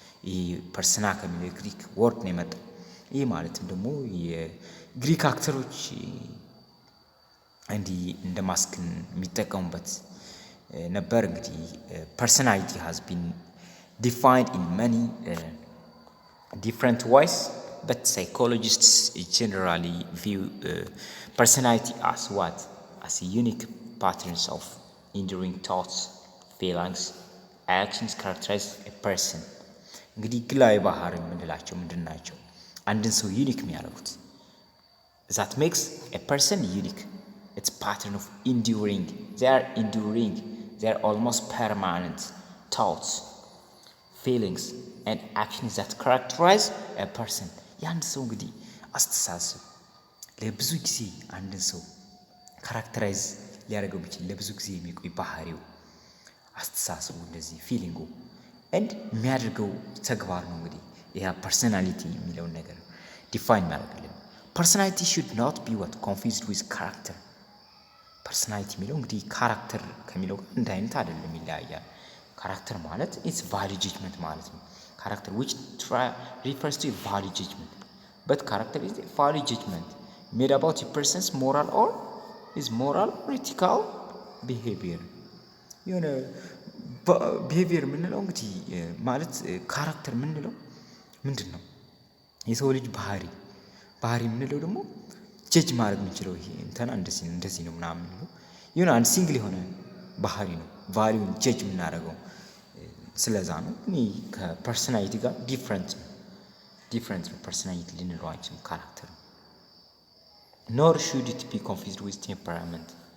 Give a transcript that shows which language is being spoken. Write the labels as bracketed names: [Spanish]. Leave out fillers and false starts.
[Amharic] ይህ ፐርሰና ከሚለው የግሪክ ወርድ ነው የመጣው። ይህ ማለትም ደግሞ የግሪክ አክተሮች እንዲህ እንደ ማስክን የሚጠቀሙበት ነበር። እንግዲህ ፐርሰናሊቲ [English] has been defined in many different ways, but psychologists generally view personality as what? As a unique patterns of enduring thoughts, feelings, actions characterize a person. [Amharic] እንግዲህ ግላዊ ባህሪ የምንላቸው ምንድን ናቸው? አንድን ሰው ዩኒክ የሚያደርጉት [English] that makes a person unique. It's pattern of enduring. They are almost permanent thoughts, feelings and actions that characterize a person. [Amharic] የአንድ ሰው እንግዲህ አስተሳሰብ ለብዙ ጊዜ አንድን ሰው ካራክተራይዝ ሊያደርገው የሚችል ለብዙ ጊዜ የሚቆይ ባህሪው አስተሳሰቡ እንደዚህ ፊሊንጉ and የሚያደርገው ተግባር ነው። እንግዲህ ያ ፐርሰናሊቲ የሚለውን ነገር ዲፋይን ማድረግልን። ፐርሰናሊቲ [English] should not be what confused with character. [Amharic] ፐርሰናሊቲ የሚለው እንግዲህ ካራክተር ከሚለው አንድ አይነት አይደለም፣ ይለያያል። ካራክተር ማለት [English] it's value judgment [Amharic] ማለት ነው። [English] ካራክተር which refers to a value judgment, but character is a value judgment made about a person's moral or his moral or ethical behavior. [Amharic] የሆነ ቢሄቪየር የምንለው እንግዲህ ማለት ካራክተር የምንለው ምንድን ነው? የሰው ልጅ ባህሪ የምንለው ደግሞ ጀጅ ማድረግ የምንችለው ይሄ እንትና እንደዚህ ነው ምናምን ነው። ይሁን አንድ ሲንግል የሆነ ባህሪ ነው ቫልዩን ጀጅ የምናደርገው ስለዛ ነው። እኔ ከፐርሰናሊቲ ጋር ዲፍረንት ነው። ፐርሰናሊቲ ልንለው አንችልም ካራክተር ነው። [English] nor should it be confused with temperament.